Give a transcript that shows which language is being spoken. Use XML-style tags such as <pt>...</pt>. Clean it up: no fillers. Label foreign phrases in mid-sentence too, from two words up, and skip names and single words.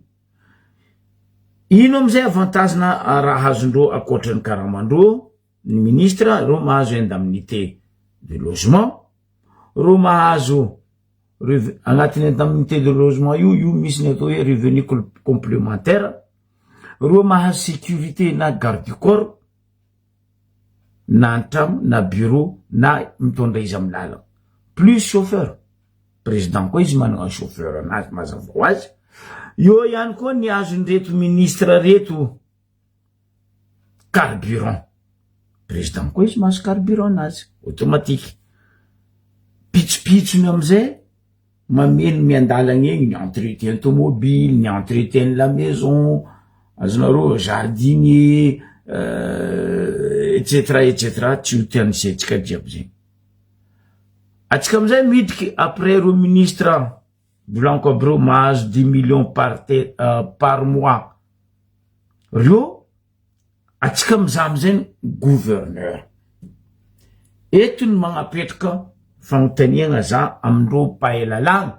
<mg>Ino amizay avantagena raha azondreo akoatran'ny karamandreo ny ministre. Ro mahazo</mg> <fr>indemnité de logement.</fr> <mg>Ro mahazo agnatin'ny</mg> <fr>indemnité de logement</fr> <mg>io misy ny atao hoe</mg> <fr>revenu complémentaire.</fr> <mg>Ro mahazo sécurité na</mg> <fr>garde du corps</fr> <mg>na antramo na bureau na mitondra izy amin'ny lalana</mg> <fr>plus chauffeur.</fr> <mg>Président koa izy manana chauffeur anazy mazava ho azy. Io ihany koa ny azon'ireto ministre reto carburant. Président koa izy mahazo carburant anazy automatique. Pitsopitsony amizay mameno miandalana egny ny</mg> <fr>entretien automobile,</fr> <mg>ny</mg> <fr>entretien la maison,</fr> <mg>azonareo jardinier, etc etc. Tsy ho tian'isetsika jiaby zegny. Atsika amizay midriky après ro ministre Blanco Abreu mahazo 10</mg> <fr>millions par mois.</fr> <mg>Rio atsika mizaha amizay gouverneur. Eto ny magnapetraka fanontaniana za amindreo mpahay lalàna.</mg>